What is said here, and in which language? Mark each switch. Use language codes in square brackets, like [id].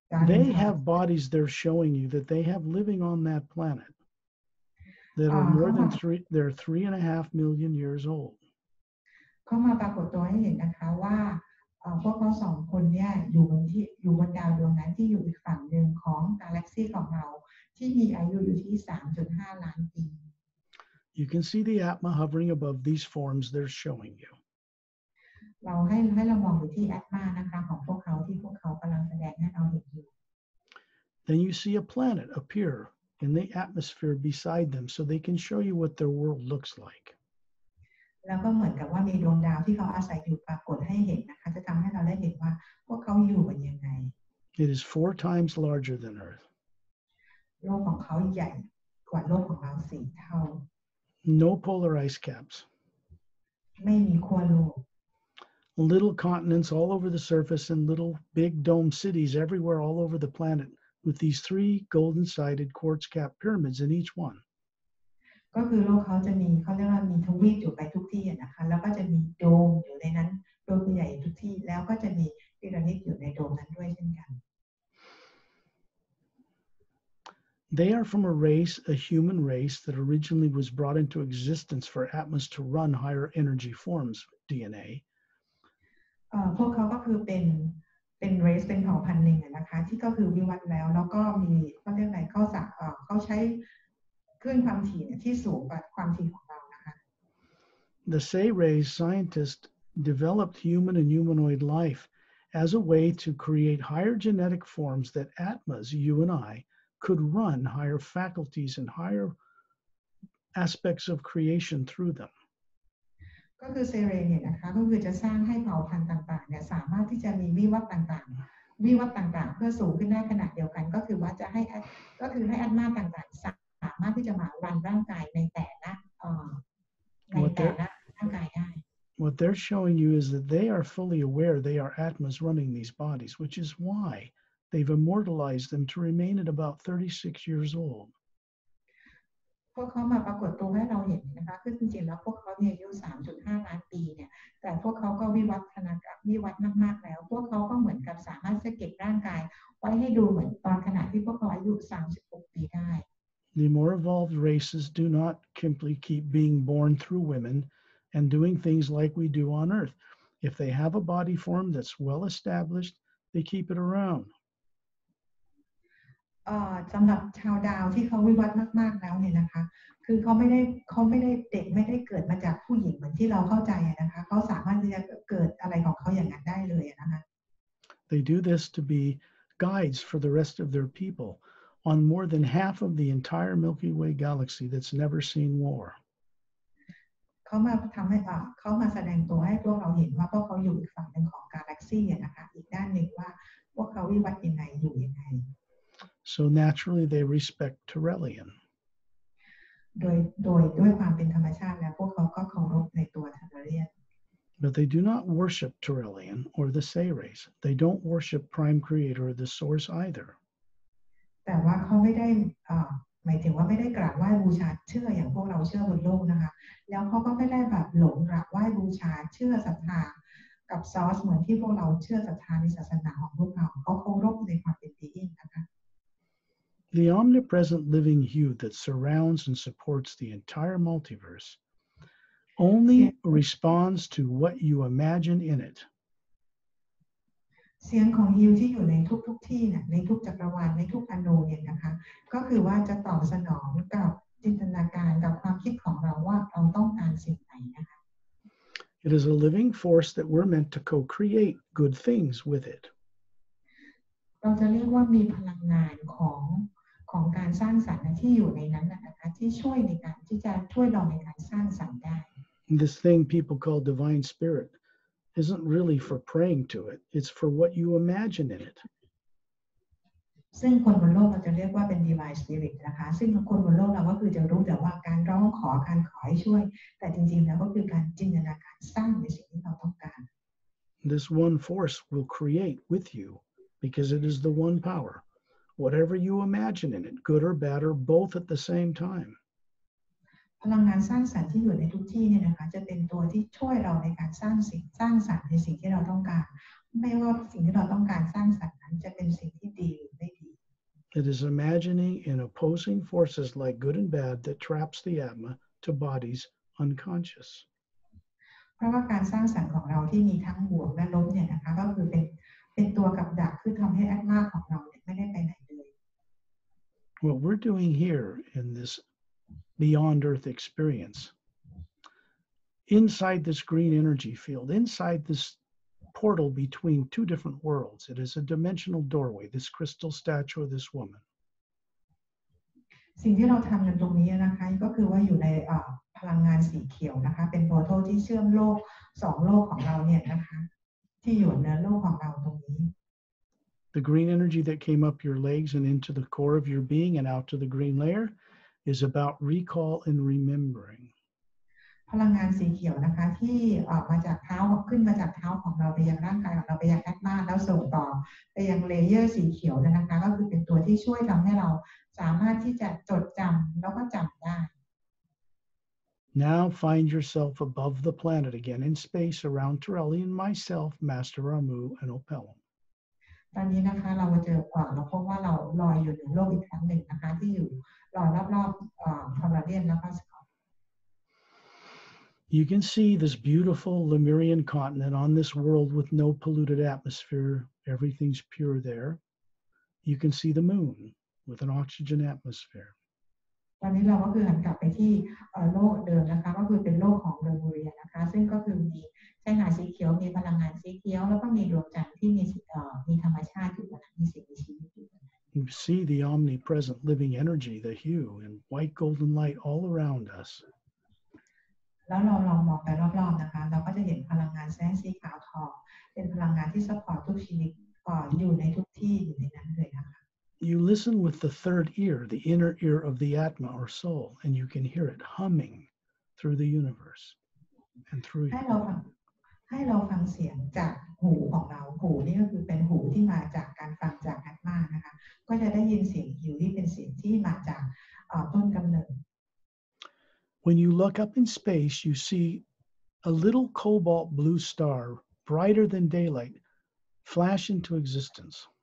[en] They have bodies they're showing you that they have living on that planet. that are more than [th] เข้ามา [en] they're 3.5 million years old. [th] เข้ามาปรากฏตัวให้เห็นนะคะว่าพวกเขาสองคนเนี่ยอยู่บนดาวดวงนั้นที่อยู่อีกฝั่งหนึ่งของกาแล็กซีของเราที่มีอายุอยู่ที่ 3.5 ล้านปี [en] You can see the Atma hovering above these forms they're showing you. [th] เราให้เรามองอยู่ที่แอตมานะคะของพวกเขาที่พวกเขากำลังแสดงให้เราเห็นอยู่ [en] Then you see a planet appear in the atmosphere beside them so they can show you what their world looks like. [th] แล้วก็เหมือนกับว่ามีดวงดาวที่เขาอาศัยอยู่ปรากฏให้เห็นนะคะจะทำให้เราได้เห็นว่าพวกเขาอยู่กันยังไง [en] It is 4 times larger than Earth. [th] โลกของเขาใหญ่กว่าโลกของเรา4 เท่า [en] No polar ice caps. [th] ไม่มีขั้วโลก [en] Little continents all over the surface and little big dome cities everywhere all over the planet with these 3 golden-sided quartz cap pyramids in each one. [th] ก็คือโลกเขาจะมีเขาเรียกว่ามีทวีปอยู่ไปทุกที่นะคะแล้วก็จะมีโดมอยู่ในนั้นโดมใหญ่ทุกที่แล้วก็จะมีพีระมิดอยู่ในโดมนั้นด้วยเช่นกัน [en] They are from a human race that originally was brought into existence for Atmas to run higher energy forms, DNA. [th] พวกเขาก็คือเป็นเรสเป็นเผ่าพันธุ์หนึ่งนะคะที่ก็คือวิวัฒน์แล้วก็มีเขาเรียกอะไรเขาใช้คลื่นความถี่ที่สูงกว่าความถี่ของเรานะคะ [en] The Say-Rays scientists developed human and humanoid life as a way to create higher genetic forms that Atmas, you and I, could run higher faculties and higher aspects of creation through them. [th] ก็คือเซเรเนี่ยนะคะก็คือจะสร้างให้เผ่าพันธุ์ต่างๆเนี่ยสามารถที่จะมีวิวัฒน์ต่างๆเพื่อสูงขึ้นได้ขนาดเดียวกันก็คือว่าจะให้อัตมาต่างๆสามารถที่จะมารันร่างกายในแต่ละร่างกายได้ [en] What they're showing you is that they are fully aware they are Atmas running these bodies, which is why they've immortalized them to remain at about 36 years old. [th] พวกเขามาปรากฏตัวให้เราเห็นนะคะคือจริงๆแล้วพวกเขาเนี่ยอายุ 3.5 ล้านปีเนี่ยแต่พวกเขาก็วิวัฒน์มากๆแล้วพวกเขาก็เหมือนกับสามารถจะเก็บร่างกายไว้ให้ดูเหมือนตอนขณะที่พวกเขาอายุ 36 ปีได้ [en] The more evolved races do not simply keep being born through women and doing things like we do on Earth. If they have a body form that's well established, they keep it around. [th] สำหรับชาวดาวที่เขาวิวัฒน์มากๆแล้วเนี่ยนะคะคือเขาไม่ได้เด็กไม่ได้เกิดมาจากผู้หญิงเหมือนที่เราเข้าใจนะคะเขาสามารถที่จะเกิดอะไรของเขาอย่างนั้นได้เลยนะคะ [en] They do this to be guides for the rest of their people on more than half of the entire Milky Way galaxy that's never seen war. [th] เขามาทำให้เขามาแสดงตัวให้พวกเราเห็นว่าพวกเขาอยู่อีกฝั่งหนึ่งของกาแล็กซี่นะคะอีกด้านหนึ่งว่าพวกเขาวิวัฒน์ยังไงอยู่ยังไง [en] So naturally they respect Turelian. [th] ด้วยความเป็นธรรมชาติแล้วพวกเขาก็เคารพในตัวเทเรเลียน [en] But they do not worship Turelian or the Say-Rays. They don't worship Prime Creator or the Source either. [th] แต่ว่าเขาไม่ได้หมายถึงว่าไม่ได้กราบไหว้บูชาเชื่ออย่างพวกเราเชื่อบนโลกนะคะแล้วเขาก็ไม่ได้แบบหลงกราบไหว้บูชาเชื่อศรัทธากับซอสเหมือนที่พวกเราเชื่อศรัทธาในศาสนาของพวกเราเขาเคารพในความเป็นบีอิงนะคะ [en] The omnipresent living hue that surrounds and supports the entire multiverse only responds to what you imagine in it. [th] เสียงของฮิวที่อยู่ในทุกที่เนี่ยในทุกจักรวาลในทุกอนูเนี่ยนะคะก็คือว่าจะตอบสนองกับจินตนาการกับความคิดของเราว่าเราต้องการสิ่งไหนนะคะ [en] It is a living force that we're meant to co-create good things with it. [th] เราจะเรียกว่ามีพลังงานของการสร้างสรรค์ที่อยู่ในนั้นนะคะที่ช่วยในการที่จะช่วยเราในการสร้างสรรค์ได้ [en] This thing people call divine spirit isn't really for praying to it. It's for what you imagine in it. [th] ซึ่งคนบนโลกเราจะเรียกว่าเป็น [en] divine spirit [th] นะคะซึ่งคนบนโลกเราก็คือจะรู้แต่ว่าการร้องขอการขอให้ช่วยแต่จริงๆแล้วก็คือการจินตนาการสร้างในสิ่งที่เราต้องการ [en] This one force will create with you because it is the one power. Whatever you imagine in it, good or bad, or both at the same time. [th] พลังงานสร้างสรรค์ที่อยู่ในทุกที่เนี่ยนะคะจะเป็นตัวที่ช่วยเราในการสร้างสรรค์ในสิ่งที่เราต้องการไม่ว่าสิ่งที่เราต้องการสร้างสรรค์นั้นจะเป็นสิ่งที่ดีหรือไม่ดี [en] It is imagining in opposing forces like good and bad that traps the Atma to bodies unconscious. [th] เพราะว่าการสร้างสรรค์ของเราที่มีทั้งบวกและลบเนี่ยนะคะก็คือเป็นตัวกับดักคือทำให้แอตมาของเราเนี่ยไม่ได้ไปไหนเลย [en] What we're doing here in this beyond earth experience, inside this green energy field, inside this portal between two different worlds, it is a dimensional doorway, this crystal statue of this woman. [th] สิ่งที่เราทำกันตรงนี้นะคะก็คือว่าอยู่ในพลังงานสีเขียวนะคะเป็นโพร์ทัลที่เชื่อมโลก2โลกของเราเนี่ยนะคะที่อยู่ในโลกของเราตรงนี้ [en] The green energy that came up your legs and into the core of your being and out to the green layer is about recall and remembering. [th] พลังงานสีเขียวนะคะที่มาจากเท้าขึ้นมาจากเท้าของเราไปยังร่างกายของเราไปยังแอตมาแล้วส่งต่อไปยังเลเยอร์สีเขียวนะคะก็คือเป็นตัวที่ช่วยทำให้เราสามารถที่จะจดจำแล้วก็จำได้ [en] Now find yourself above the planet again in space around Torelli and myself, Master Ramu, and Opelum. [th] ตอนนี้นะคะเราเจอเราพบว่าเราลอยอยู่ในโลกอีกครั้งหนึ่งนะคะที่อยู่ลอยรอบๆคาราเดียนแล้วก็สกอต [en] You can see this beautiful Lemurian continent on this world with no polluted atmosphere. Everything's pure there. You can see the moon with an oxygen atmosphere. [th] ตอนนี้เราก็คือหันกลับไปที่โลกเดิมนะคะก็คือเป็นโลกของเลมูเรียนะคะซึ่งก็คือมีชายหาดสีเขียวมีพลังงานสีเขียวแล้วก็มีดวงจันทร์ที่มีธรรมชาติอยู่นะมีสิ่งมีชีวิตอยู่ [en] You see the omnipresent living energy, the hue, and white golden light all around us. [th] แล้วเราลองมองไปรอบๆนะคะเราก็จะเห็นพลังงานแสงสีขาวทองเป็นพลังงานที่ซัพพอร์ตทุกชีวิตอยู่ในทุกที่อยู่ในนั้นเลยนะคะ [en] You listen with the third ear, the inner ear of the Atma or soul, and you can hear it humming through the universe and through [th] ให้ [en] you. [th] เราฟังเสียงจากหูของเราหูนี่ก็คือเป็นหูที่มาจากการฟังจากแอตมานะคะก็จะได้ยินเสียงหิวที่เป็นเสียงที่มาจากต้นกำเนิด [en] When you look up in space, you see a little cobalt blue star, brighter than daylight, flash into existence.